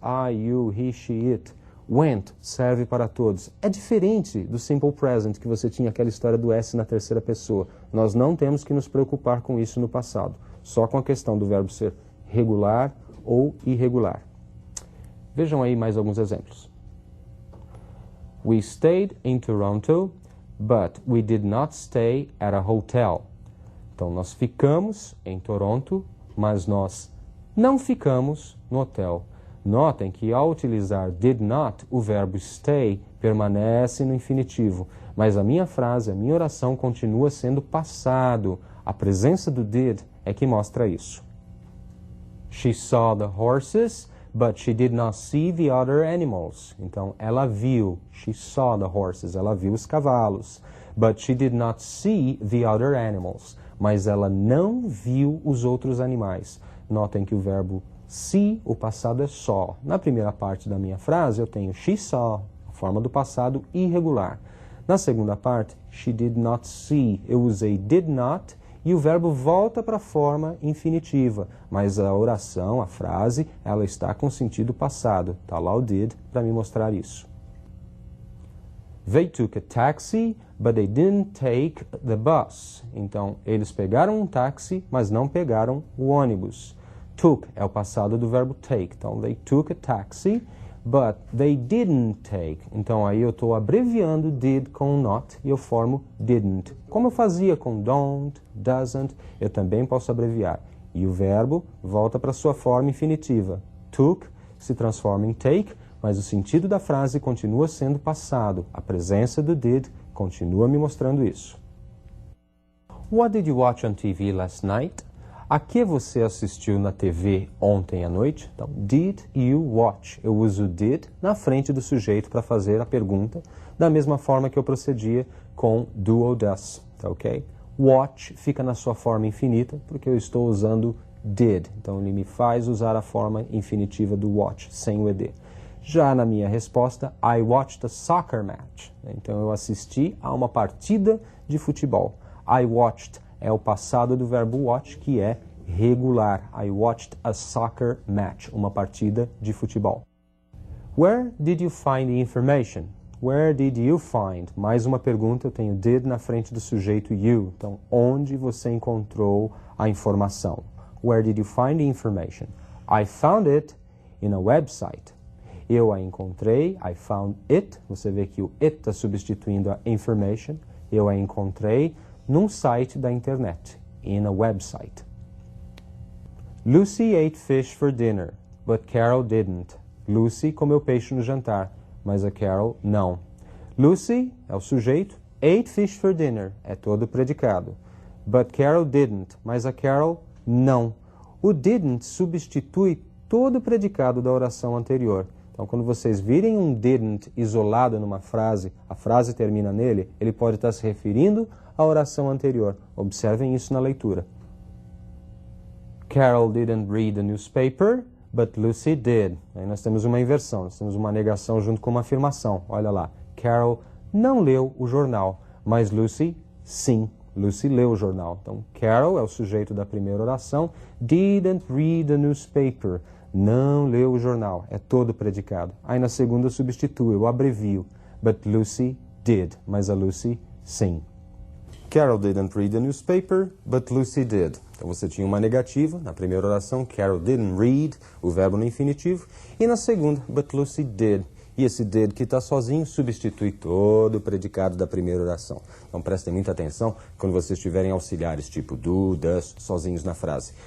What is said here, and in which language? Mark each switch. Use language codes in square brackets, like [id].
[en] I, you, he, she, it. Went [pt] serve para todos. É diferente do simple present, que você tinha aquela história do S na terceira pessoa. Nós não temos que nos preocupar com isso no passado. Só com a questão do verbo ser regular ou irregular. Vejam aí mais alguns exemplos. [en] We stayed in Toronto, but we did not stay at a hotel. [pt] Então, nós ficamos em Toronto, mas nós não ficamos no hotel. Notem que ao utilizar did not, o verbo stay permanece no infinitivo. Mas a minha frase, a minha oração continua sendo passado. A presença do did é que mostra isso. [en] She saw the horses, but she did not see the other animals. [pt] Então, ela viu, [en] she saw the horses, [pt] ela viu os cavalos. [en] But she did not see the other animals. [pt] Mas ela não viu os outros animais. Notem que o verbo see, o passado é saw. Na primeira parte da minha frase, eu tenho [en] she saw, [pt] a forma do passado irregular. Na segunda parte, [en] she did not see. [pt] Eu usei did not e o verbo volta para a forma infinitiva, mas a oração, a frase, ela está com sentido passado. Está lá o did para me mostrar isso. [en] They took a taxi, but they didn't take the bus. [pt] Então, eles pegaram um táxi, mas não pegaram o ônibus. Took é o passado do verbo take. [en] Então, they took a taxi, but they didn't take. [pt] Então, aí eu estou abreviando did com not e eu formo didn't. Como eu fazia com don't, doesn't, eu também posso abreviar. E o verbo volta para sua forma infinitiva. Took se transforma em take, mas o sentido da frase continua sendo passado. A presença do did continua me mostrando isso. [en] What did you watch on TV last night? [pt] A que você assistiu na TV ontem à noite? Então, [en] did you watch? [pt] Eu uso did na frente do sujeito para fazer a pergunta, da mesma forma que eu procedia com do ou does, tá ok? Watch fica na sua forma infinita, porque eu estou usando did. Então, ele me faz usar a forma infinitiva do watch, sem o ed. Já na minha resposta, [en] I watched a soccer match. [pt] Então, eu assisti a uma partida de futebol. [en] I watched [pt] é o passado do verbo watch, que é regular. [en] I watched a soccer match, [pt] uma partida de futebol. [en] Where did you find the information? Where did you find? [pt] Mais uma pergunta, eu tenho did na frente do sujeito you. Então, onde você encontrou a informação? [en] Where did you find the information? I found it in a website. [pt] Eu a encontrei, [en] I found it. [pt] Você vê que o it está substituindo a information. Eu a encontrei num site da internet, [en] in a website. Lucy ate fish for dinner, but Carol didn't. [pt] Lucy comeu peixe no jantar, mas a Carol não. Lucy é o sujeito, [en] ate fish for dinner [pt] é todo o predicado. [en] But Carol didn't, [pt] mas a Carol não. O didn't substitui todo o predicado da oração anterior. Então, quando vocês virem um didn't isolado numa frase, a frase termina nele, ele pode estar se referindo à oração anterior. Observem isso na leitura. [en] Carol didn't read the newspaper, but Lucy did. [pt] Aí nós temos uma inversão, nós temos uma negação junto com uma afirmação. Olha lá, Carol não leu o jornal, mas Lucy, sim. Lucy leu o jornal. Então, Carol é o sujeito da primeira oração. [en] Didn't read the newspaper. [pt] Não leu o jornal. É todo predicado. Aí na segunda eu substituo, eu abrevio. [en] But Lucy did. [pt] Mas a Lucy, sim. [en] Carol didn't read the newspaper, but Lucy did. [pt] Então você tinha uma negativa na primeira oração. [en] Carol didn't read, [pt] o verbo no infinitivo. E na segunda, [en] but Lucy did. [pt] E esse did que está sozinho substitui todo o predicado da primeira oração. Então prestem muita atenção quando vocês tiverem auxiliares tipo do, does, sozinhos na frase.